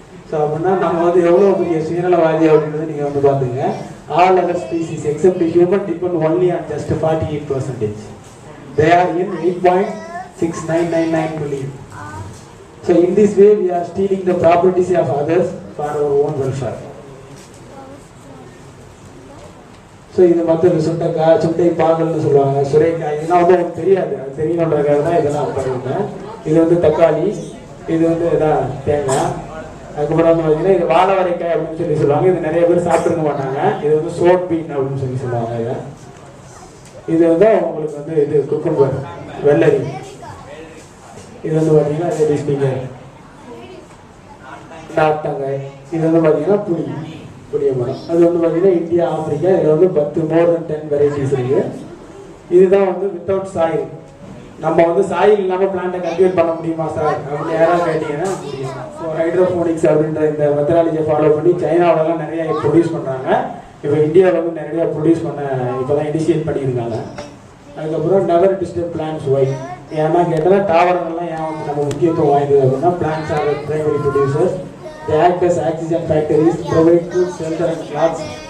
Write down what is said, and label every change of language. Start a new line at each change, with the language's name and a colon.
Tamil: So அப்படின்னா நம்ம வந்து எவ்வளோ பெரிய சுயநலவாதி அப்படின்றத நீங்கள் வந்து பார்த்துங்க.
English: All other species except human depend only on just 48%. They are in 8.6999 billion. So in this way we are stealing the properties of others for our own welfare.
Tamil: So இது மற்றது சுண்டை பாகல்னு சொல்லுவாங்க, சுரைக்காய். இதெல்லாம் வந்து உங்களுக்கு தெரியாது, அது தெரியணுன்றதுக்காக தான் இதெல்லாம் பண்ணிருக்கேன். இது வந்து தக்காளி, இது வந்து இதான் தேங்காய். அதுக்கப்புறம் வந்து பார்த்தீங்கன்னா இது வாழவரைக்காய் அப்படின்னு சொல்லி சொல்லுவாங்க. இது நிறைய பேர் சாப்பிட்டுருக்க மாட்டாங்க. இது வந்து சோட் பீன் அப்படின்னு சொல்லி சொல்லுவாங்க. இது வந்து உங்களுக்கு வந்து இது குக்கும்பர், வெள்ளரி. இது வந்து பார்த்தீங்கன்னா நாட்டங்காய். இது வந்து பார்த்தீங்கன்னா புளிய மரம். அது வந்து பார்த்தீங்கன்னா இந்தியா, ஆப்பிரிக்கா. இதில் வந்து
English: more than 10
Tamil: வெரைட்டிஸ் இருக்கு. இதுதான் வந்து வித்தவுட் சாயில். நம்ம வந்து சாயில் இல்லாமல் பிளான்ட்டை கல்டிவேட் பண்ண முடியுமா சார் அப்படின்னு யாராவது கேட்டீங்கன்னா முடியும். ஸோ ஹைட்ரோஃபோனிக்ஸ் அப்படின்ற இந்த மெத்தடாலஜியை ஃபாலோ பண்ணி சைனாவிலலாம் நிறைய ப்ரொடியூஸ் பண்ணுறாங்க. இப்போ இந்தியாவில் வந்து நிறைய ப்ரொடியூஸ் பண்ண இப்போ தான் இனிஷியேட் பண்ணியிருக்காங்க. அதுக்கப்புறம்
English: Never disturb plants why.
Tamil: ஏன்னா கேட்டால் தாவரங்கள்லாம் ஏன் வந்து நம்ம முக்கியத்துவம் வாய்ந்தது அப்படின்னா
English: Plants are primary producers. They act as oxygen factories, provide food, shelter and clothes.